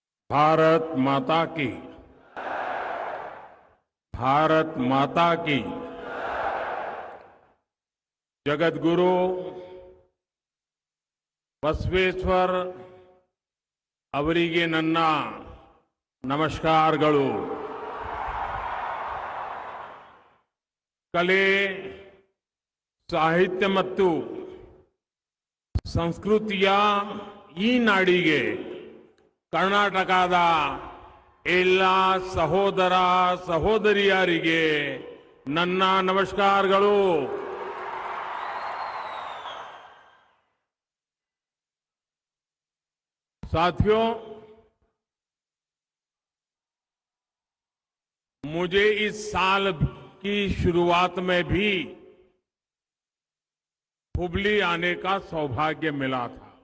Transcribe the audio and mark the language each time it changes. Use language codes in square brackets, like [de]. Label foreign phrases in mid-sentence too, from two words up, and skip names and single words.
[hi] भारत माता की। भारत माता की। [kn] जगत गुरु बसवेश्वर ಅವರಿಗೆ ನನ್ನ ನಮಸ್ಕಾರಗಳು. ಕಲೆ, ಸಾಹಿತ್ಯ ಮತ್ತು ಸಂಸ್ಕೃತಿಯ ಈ ನಾಡಿಗೆ ಕರ್ನಾಟಕದ ಎಲ್ಲ ಸಹೋದರ ಸಹೋದರಿಯರಿಗೆ ನನ್ನ ನಮಸ್ಕಾರಗಳು. [hi] साथियों, मुझे इस साल की शुरुआत में भी हुबली आने का सौभाग्य मिला था.